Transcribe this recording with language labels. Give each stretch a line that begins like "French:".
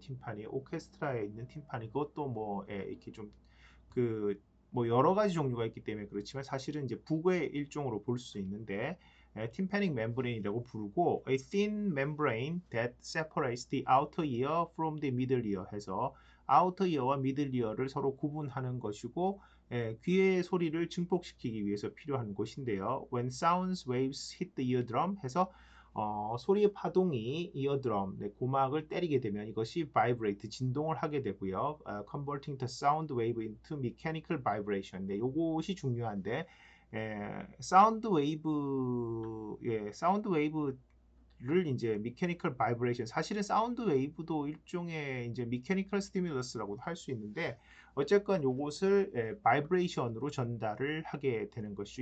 Korean: 팀파니 오케스트라에 있는 팀파니 그것도 뭐 이렇게 좀 뭐 여러 가지 종류가 있기 때문에 그렇지만 사실은 이제 북의 일종으로 볼 수 있는데 tympanic membrane이라고 부르고
English: a thin membrane that separates the outer ear from the middle ear
Korean: 해서 outer ear와 middle ear를 서로 구분하는 것이고 귀의 소리를 증폭시키기 위해서 필요한 것인데요.
English: When sound waves hit the eardrum
Korean: 해서 소리의 파동이 이어드럼, 고막을 때리게 되면 이것이 vibrate, 진동을 하게 되고요.
English: converting the sound wave into mechanical vibration.
Korean: 네, 요것이 중요한데, 사운드 웨이브, 사운드 웨이브를 이제 mechanical vibration, 사실은 사운드 웨이브도 일종의 이제 mechanical stimulu스라고도 할 수 있는데, 어쨌건 요것을 바이브레이션으로 전달을 하게 되는 것이죠.